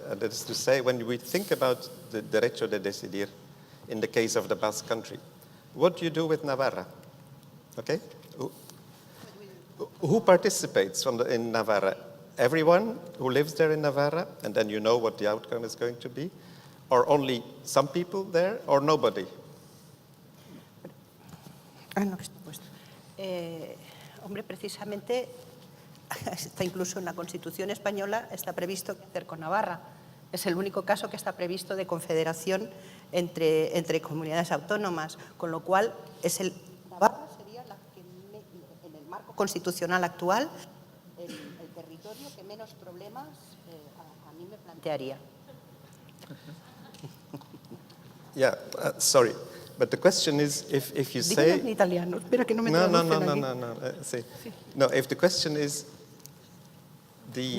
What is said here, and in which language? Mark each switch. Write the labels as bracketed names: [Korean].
[English] And that is to say, when we think about the [Spanish] derecho de decidir [English] in the case of the Basque Country, what do you do with Navarra? Okay? Who participates in Navarra? Everyone who lives there in Navarra, and then you know what the outcome is going to be? Or only some people there, or nobody? [Spanish] No, que está puesto. Hombre, precisamente, está incluso en la Constitución española, está previsto hacer con Navarra. Es el único caso que está previsto de confederación entre comunidades autónomas, con lo cual Navarra sería la que, en el marco constitucional actual, el territorio que menos problemas a mí me plantearía. [English] Yeah, sorry. But the question is, if you say... [Spanish] Dígalo en italiano, espera que no me No. Sí. [English] No, if the question is the...